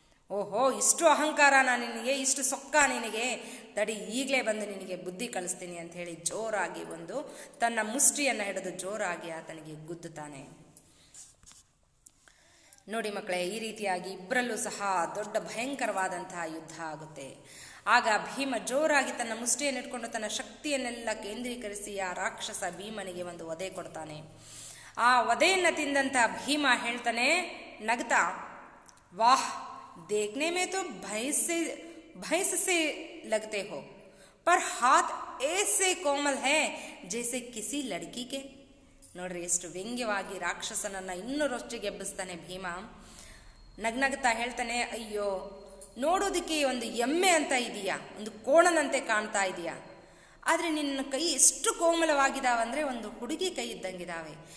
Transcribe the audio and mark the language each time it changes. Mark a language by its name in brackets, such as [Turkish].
[Kannada] ಓಹೋ, ಇಷ್ಟು ಅಹಂಕಾರ ನಿನಗೆ, ಇಷ್ಟು ಸೊಕ್ಕ ನಿನಗೆ, ತಡಿ ಈಗಲೇ ಬಂದು ನಿನಗೆ ಬುದ್ಧಿ ಕಲಿಸ್ತೀನಿ ಅಂತ ಹೇಳಿ ಜೋರಾಗಿ ತನ್ನ ಮುಷ್ಟಿಯನ್ನು ಹಿಡಿದು ಜೋರಾಗಿ ಆತನಿಗೆ ಗುದ್ದುತ್ತಾನೆ. ನೋಡಿ ಮಕ್ಕಳೇ, ಈ ರೀತಿಯಾಗಿ ಇಬ್ಬರಲ್ಲೂ ಸಹ ದೊಡ್ಡ ಭಯಂಕರವಾದಂತಹ ಯುದ್ಧ ಆಗುತ್ತೆ. ಆಗ ಭೀಮ ಜೋರಾಗಿ ತನ್ನ ಮುಷ್ಟಿಯನ್ನು ಇಟ್ಕೊಂಡು ತನ್ನ ಶಕ್ತಿಯನ್ನೆಲ್ಲ ಕೇಂದ್ರೀಕರಿಸಿ ಆ ರಾಕ್ಷಸ ಭೀಮನಿಗೆ ಒಂದು ಒದೆ ಕೊಡ್ತಾನೆ. ಆ ಒದೆಯನ್ನು ತಿಂದಂತ ಭೀಮ ಹೇಳ್ತಾನೆ ನಗ್ತಾ, [Hindi] ವಾಹ್ देखने में तो भैंस से लगते हो, पर हाथ ऐसे कोमल है जैसे किसी लड़की के. [Kannada] ನೋಡ್ರಿ ಎಷ್ಟು ವ್ಯಂಗ್ಯವಾಗಿ ರಾಕ್ಷಸನನ್ನ ಇನ್ನೂ ರೊಚ್ಚಿಗೆಬ್ಬಿಸ್ತಾನೆ ಭೀಮ. ನಗ್ನಗ್ತಾ ಹೇಳ್ತಾನೆ, ಅಯ್ಯೋ, ನೋಡೋದಕ್ಕೆ ಒಂದು ಎಮ್ಮೆ ಅಂತ ಇದೀಯಾ, ಒಂದು ಕೋಣನಂತೆ ಕಾಣ್ತಾ ಇದೀಯಾ, ಆದರೆ ನಿನ್ನ ಕೈ ಎಷ್ಟು ಕೋಮಲವಾಗಿದ್ದಾವಂದ್ರೆ ಒಂದು ಹುಡುಗಿ ಕೈ ಇದ್ದಂಗಿದ್ದಾವೆ.